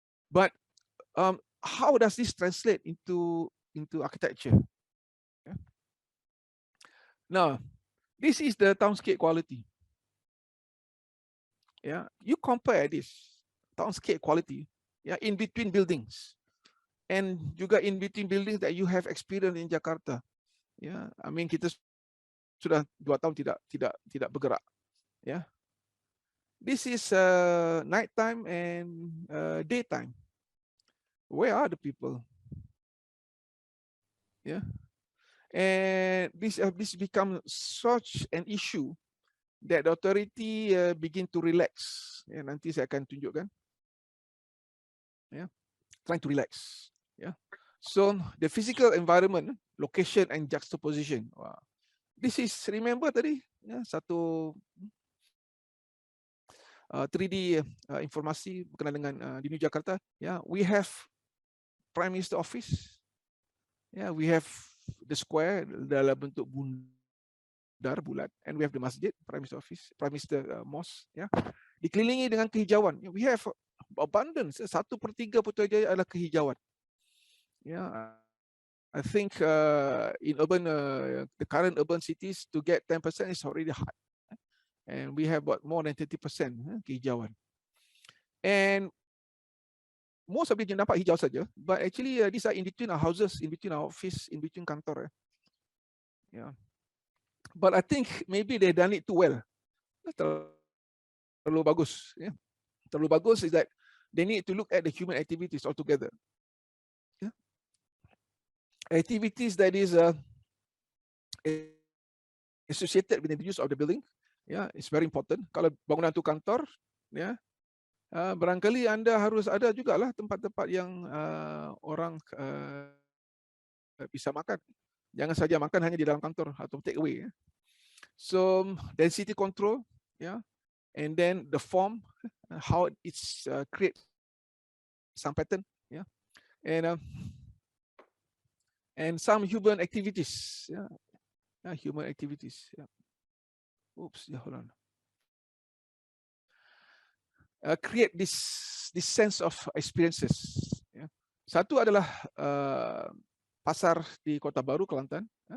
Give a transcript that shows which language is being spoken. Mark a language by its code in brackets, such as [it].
[en] But how does this translate into architecture? Yeah. Now, this is the townscape quality. Yeah, you compare this townscape quality, yeah, in between buildings, and juga in between buildings that you have experienced in Jakarta. Yeah, I mean [ms] kita sudah 2 tahun tidak bergerak. [en] Yeah, this is nighttime and daytime. Where are the people? Yeah, and this becomes such an issue that the authority begin to relax. Yeah, [ms] nanti saya akan tunjukkan. [en] Yeah, trying to relax. Yeah, so the physical environment, location and juxtaposition. [ms] Wow. [en] This is, remember [ms] tadi, ya, satu 3D informasi berkenaan dengan di New Jakarta. [en] Ya, we have Prime Minister Office. Ya, we have the square [ms] dalam bentuk bundar bulat, [en] and we have the masjid, Prime Minister Office, Prime Minister Mosque. [ms] Ya, dikelilingi dengan kehijauan. [en] We have abundance. [ms] 1/3 Putrajaya adalah kehijauan. [en] Ya, I think in urban, the current urban cities, to get 10% is already hard. And we have about more than 30% kehijauan. And most of it you [ms] nampak hijau saja, [en] but actually these are in between our houses, in between our office, in between kantor. Yeah. But I think maybe they done it too well. [ms] Terlalu bagus. [en] Yeah. Terlalu bagus is that they need to look at the human activities altogether. Yeah. Activities that is associated with the use of the building. Yeah, it's very important. [id] Kalau bangunan itu kantor, ya, barangkali Anda harus ada juga lah tempat-tempat yang orang bisa makan. Jangan saja makan hanya di dalam kantor atau [en] take away. So density control, yeah, and then the form, how it's create some pattern, yeah, and some human activities, yeah, human activities, yeah. Oops, yeah, hold on. Create this sense of experiences. Ya. [ms] Satu adalah pasar di Kota Baru, Kelantan.